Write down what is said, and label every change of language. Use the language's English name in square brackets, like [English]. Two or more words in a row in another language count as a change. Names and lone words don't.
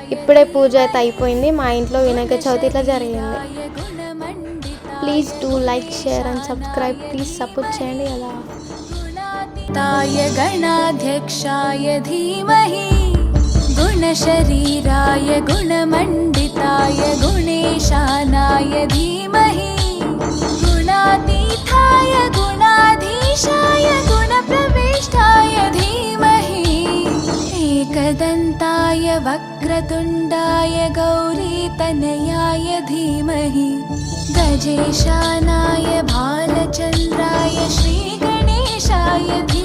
[Telugu] ఇప్పుడే పూజ అయితే అయిపోయింది. మా ఇంట్లో వినాయక చవితి ఇట్లా జరిగింది. [Sanskrit] गुणमण्डिताय [English] Please do like, share and subscribe. Please support [Telugu] చేయండి అలా. [Sanskrit] ताय गणाध्यक्षाय धीमहि गुणशरीराय गुणमण्डिताय गुणेशानाय धीमहि गुणातीताय गुणाधीशाय गुणप्रविष्टाय धीमहि एकदन्ताय वक्रतुण्डाय गौरीतनयाय धीमहि गजेशानाय भालचन्द्राय श्रीगणेशाय